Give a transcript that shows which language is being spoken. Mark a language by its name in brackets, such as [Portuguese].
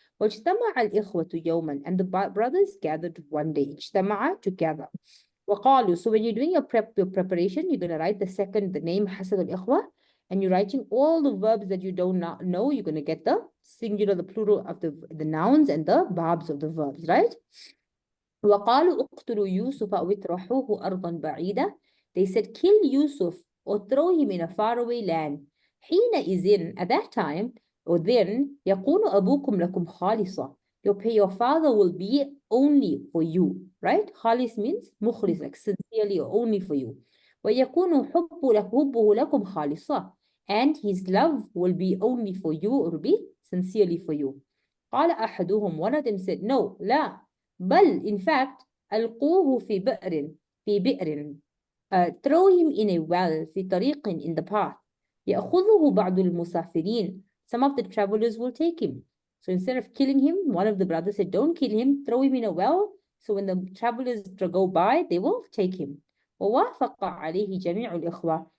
[Arabic] واجتمع الإخوة يوما, [English] and the brothers gathered one day. اجتمع, together. وقالوا, so when you're doing your preparation, you're going to write the name [Arabic] حسد الإخوة, [English] and you're writing all the verbs that you don't know. You're going to get the singular, the plural of the nouns and the verbs of the verbs, right? [Arabic] وقالوا اقتلوا يوسف أو اطرحوه أرضا بعيدة. [English] They said, kill Yusuf or throw him in a faraway land. حينئذ, at that time, or then, [Arabic] يكون أبوكم لكم خالصة. [English] Your father will be only for you, right? خالص means مخلص, like sincerely or only for you. [Arabic] ويكون حبه لكم خالصة. [English] And his love will be only for you, or will be sincerely for you. قال أحدهم, one of them said, no, لا. [Arabic] بل, [English] in fact, [Arabic] ألقوه في بئر. [English] Throw him in a well, [Arabic] في طريق, [English] in the path. [Arabic] يأخذه بعض المسافرين. [English] Some of the travelers will take him. So instead of killing him, one of the brothers said, don't kill him, throw him in a well. So when the travelers go by, they will take him. [Arabic] ووافق عليه جميع الإخوة.